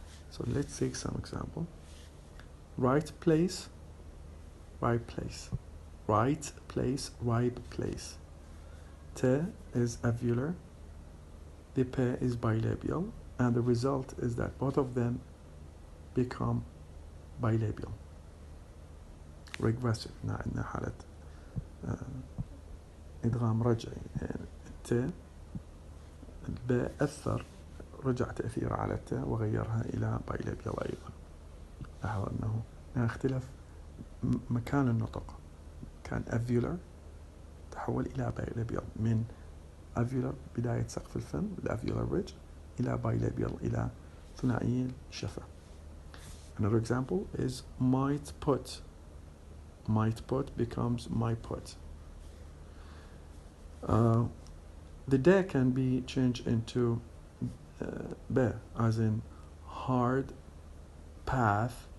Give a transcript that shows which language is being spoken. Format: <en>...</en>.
<en>So let's take some example. Right place, right place. Right place, right place. T is alveolar, the P is bilabial, and the result is that both of them become bilabial. Regressive.</en> <ar>عندنا حالة إدغام رجعي، الت الب أثر، رجع تأثيره على الت وغيرها إلى bilabial أيضا. لاحظ أنه اختلف مكان النطق، كان alveolar تحول إلى bilabial، من alveolar بداية سقف الفم الalveolar ridge إلى bilabial إلى ثنائي الشفة.</ar> <en>Another example is might put. Might put becomes my put. The D can be changed into B, as in hard path.</en>